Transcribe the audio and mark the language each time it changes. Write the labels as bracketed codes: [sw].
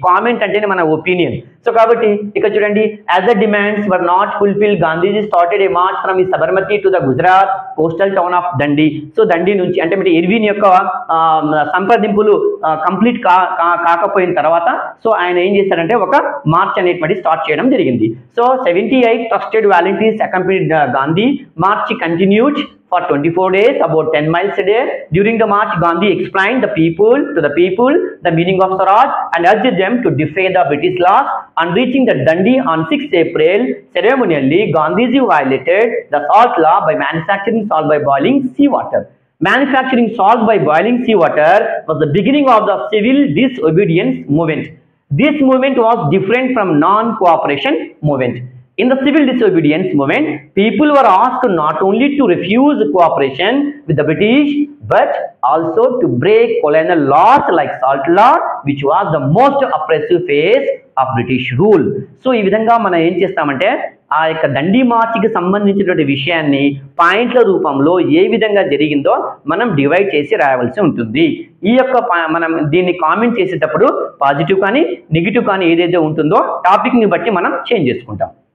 [te] Comment అంటేనే మన opinion. So కాబట్టి ఇక్కడ చూడండి, [en] As the demands were not fulfil Gandhiji started a march from Sabarmati to the Gujarat coastal town of Dandi. [te] So దండి నుంచి అంటే ఇర్విన్ యొక్క సంప్రదింపులు కంప్లీట్ కాకపోయిన తర్వాత సో ఆయన ఏం చేశారంటే ఒక మార్చ్ అనేటువంటి స్టార్ట్ చేయడం జరిగింది. [en] So 78 trusted volunteers accompanied Gandhi. March continued for 24 days, about 10 miles a day. During the march, Gandhi explained the people the meaning of Swaraj and urged them to defy the British laws. On reaching the Dundee on 6th April, ceremonially, Gandhiji violated the salt law by manufacturing salt by boiling seawater. Manufacturing salt by boiling seawater was the beginning of the civil disobedience movement. This movement was different from non-cooperation movement. In the civil disobedience movement, people were asked not only to refuse cooperation with the British, but also to break colonial laws like salt law, which was the most oppressive phase of British rule. [te] So, ఈ విధంగా మనం ఏం చేస్తామంటే ఆ యొక్క దండి మార్చికి సంబంధించినటువంటి విషయాన్ని పాయింట్ల రూపంలో ఏ విధంగా జరిగిందో మనం డివైడ్ చేసి రాయవలసి ఉంటుంది. ఈ యొక్క మనం దీన్ని కామెంట్ చేసేటప్పుడు పాజిటివ్ కానీ నెగిటివ్ కానీ ఏదైతే ఉంటుందో టాపిక్ని బట్టి మనం చేంజ్ చేసుకుంటాం.